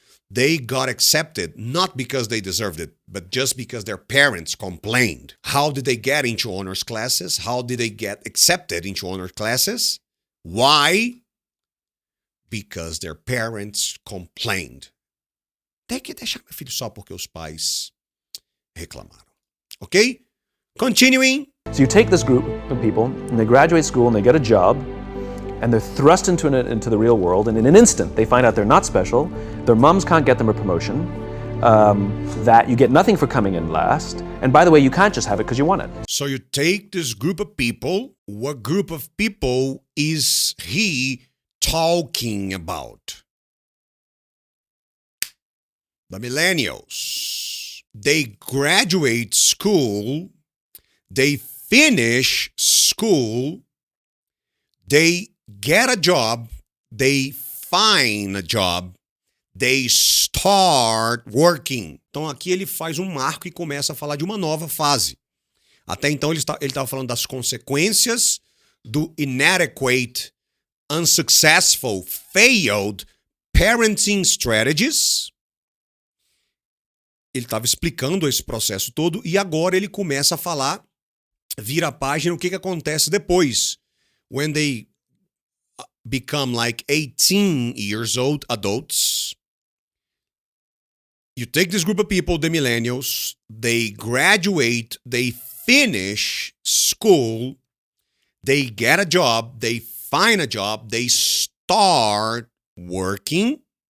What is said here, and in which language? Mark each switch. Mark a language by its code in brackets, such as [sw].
[en] They got accepted not because they deserved it, but just because their parents complained. How did they get into honors classes? How did they get accepted into honors classes? Why? Because their parents complained. [pt] Tem que deixar meu filho só porque os pais reclamaram. [en] Okay? Continuing. So you take this group of people, and they graduate school, and they get a job, and they're thrust into the real world, and in an instant, they find out they're not special, their moms can't get them a promotion, that you get nothing for coming in last, and by the way, you can't just have it because you want it. So you take this group of people. What group of people is he talking about? The millennials. They graduate school, they finish school, they get a job, they find a job, they start working. [pt] Então aqui ele faz um marco e começa a falar de uma nova fase. Até então ele estava falando das consequências do [en] inadequate, unsuccessful, failed parenting strategies. [pt] Ele estava explicando esse processo todo e agora ele começa a falar, vira a página, o que acontece depois. [en] When they become like 18 years old adults, you take this group of people, the millennials, they graduate, they finish school, they get a job, they find a job, they start working.